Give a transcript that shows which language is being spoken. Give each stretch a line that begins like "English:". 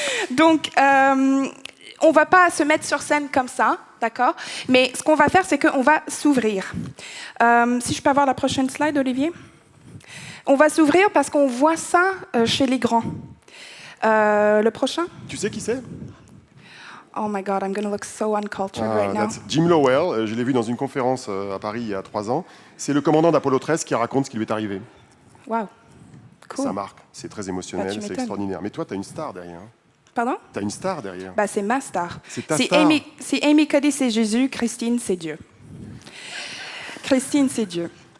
French: Donc, on ne va pas se mettre sur scène comme ça, d'accord? Mais ce qu'on va faire, c'est qu'on va s'ouvrir. Si je peux avoir la prochaine slide, Olivier? On va s'ouvrir parce qu'on voit ça chez les grands. Le prochain? Tu sais qui c'est?
English: Oh my God, I'm going to look so uncultured right now.
French: Jim Lowell, je l'ai vu dans une conférence à Paris il y a 3 ans. C'est le commandant d'Apollo 13 qui raconte ce qui lui est arrivé. Wow, cool. Ça marque, c'est très émotionnel, c'est extraordinaire. Mais toi, tu as une star derrière. Pardon? Tu as une star derrière. Bah, c'est ma star. C'est ta star. Amy Cuddy, c'est Jésus, Christine, c'est Dieu. Christine, c'est Dieu.